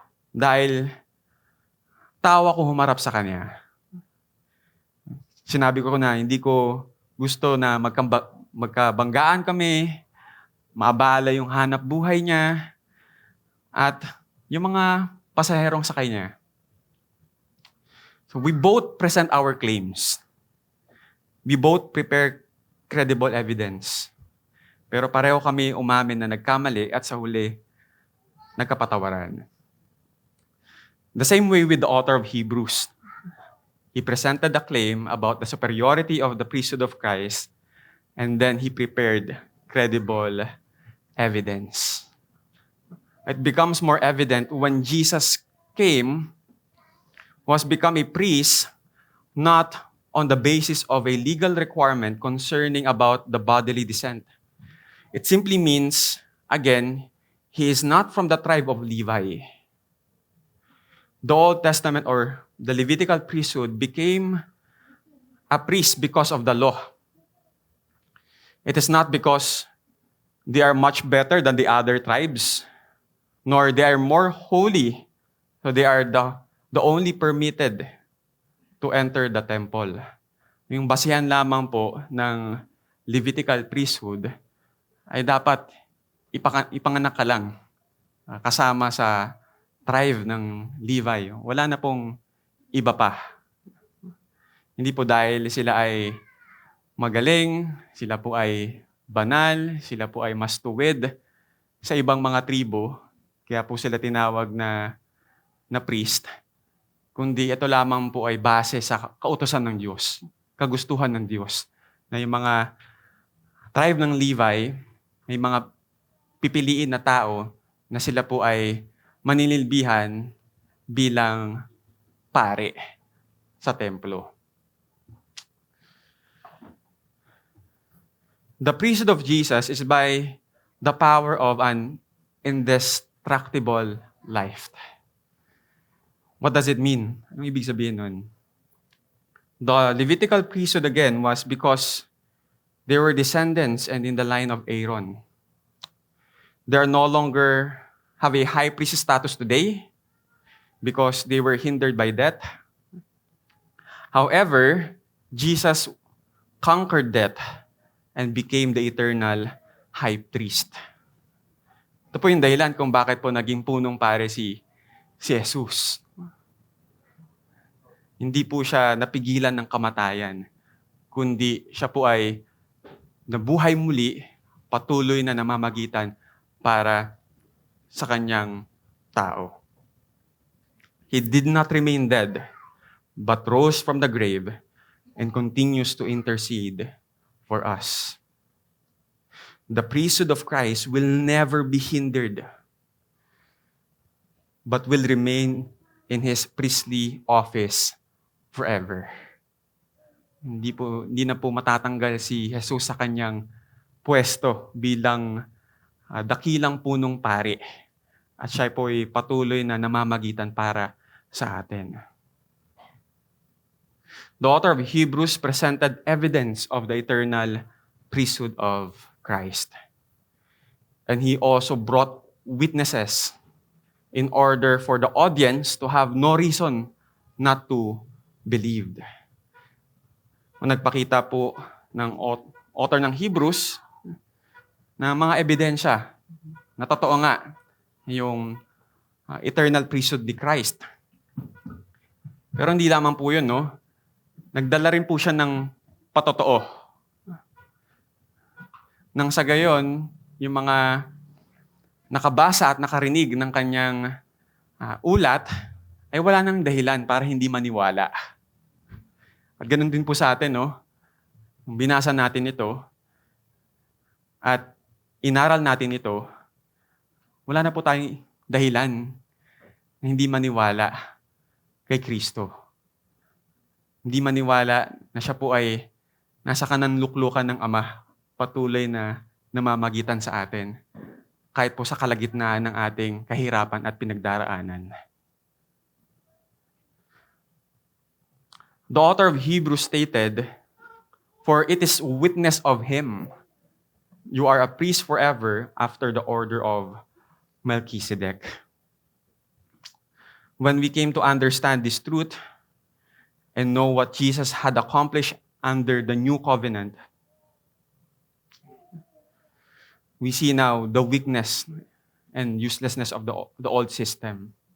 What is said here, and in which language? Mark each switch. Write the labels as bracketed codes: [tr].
[tl] Dahil tawa ko humarap sa kanya. Sinabi ko na hindi ko gusto na magkabanggaan kami, maabala yung hanap buhay niya, at yung mga pasaherong sakay niya. [en] So we both present our claims. We both prepare credible evidence. [tl] Pero pareho kami umamin na nagkamali at sa huli, nagkapatawaran. [en] The same way with the author of Hebrews. He presented a claim about the superiority of the priesthood of Christ, and then he prepared credible evidence. It becomes more evident when Jesus came, was become a priest, not on the basis of a legal requirement concerning about the bodily descent. It simply means, again, he is not from the tribe of Levi. The Old Testament or the Levitical priesthood became a priest because of the law. It is not because they are much better than the other tribes, nor they are more holy, so they are the only permitted to enter the temple. [tl] Yung basihan lamang po ng Levitical priesthood ay dapat ipanganak ka lang kasama sa tribe ng Levi. Wala na pong iba pa. Hindi po dahil sila ay magaling, sila po ay banal, sila po ay mas tuwid sa ibang mga tribo, kaya po sila tinawag na priest, kundi ito lamang po ay base sa kautusan ng Diyos, kagustuhan ng Diyos, na yung mga tribe ng Levi, may mga pipiliin na tao na sila po ay maninilbihan bilang pare sa templo. [en] The priesthood of Jesus is by the power of an indestructible life. What does it mean? [tl] Anong ibig sabihin nun? [en] The Levitical priesthood again was because they were descendants and in the line of Aaron. They are no longer have a high priest status today because they were hindered by death. However, Jesus conquered death and became the eternal high priest. [tl] Ito po yung dahilan kung bakit po naging punong pare si Jesus. Hindi po siya napigilan ng kamatayan, kundi siya po ay nabuhay muli, patuloy na namamagitan para sa kanyang tao. [en] He did not remain dead, but rose from the grave and continues to intercede for us. The priesthood of Christ will never be hindered, but will remain in His priestly office forever. [tl] Hindi na po matatanggal si Jesus sa kanyang pwesto bilang dakilang punong pari. At siya po ay patuloy na namamagitan para sa atin. [en] The author of Hebrews presented evidence of the eternal priesthood of Christ. And he also brought witnesses in order for the audience to have no reason not to believe. [tl] Nagpakita po ng author ng Hebrews na mga ebidensya na totoo nga yung eternal priesthood ni Christ. Pero hindi lamang po yun, no? Nagdala rin po siya ng patotoo. Nang sa gayon, yung mga nakabasa at nakarinig ng kanyang ulat ay wala nang dahilan para hindi maniwala. At ganun din po sa atin, no? Kung binasa natin ito at inaral natin ito, wala na po tayong dahilan na hindi maniwala kay Kristo. Hindi maniwala na siya po ay nasa kananluklukan ng Ama, patuloy na namamagitan sa atin, kahit po sa kalagitnaan ng ating kahirapan at pinagdaraanan. [en] The author of Hebrews stated, "For it is witness of Him, you are a priest forever after the order of Melchizedek." When we came to understand this truth and know what Jesus had accomplished under the new covenant, we see now the weakness and uselessness of the old system.